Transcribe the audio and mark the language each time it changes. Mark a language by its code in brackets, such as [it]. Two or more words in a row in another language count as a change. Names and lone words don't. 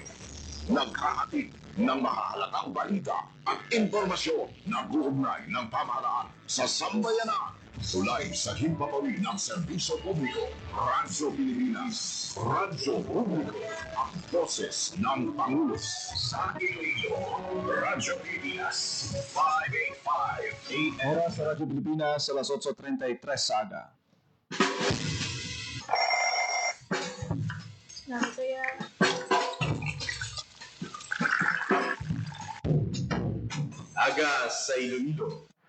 [tl] Naghahatid ng mahahalagang balita at impormasyon na buugnay ng pamahalaan sa sambayanan. Sulay sa himpapawid ng serbisyo publiko, Radyo Pilipinas. Radyo Publiko, ang boses ng Pangulo sa Iloilo. Radyo Pilipinas, 585. [hil] Oras sa Radyo Pilipinas, alas 8:33 aga. Aga sa Iloilo.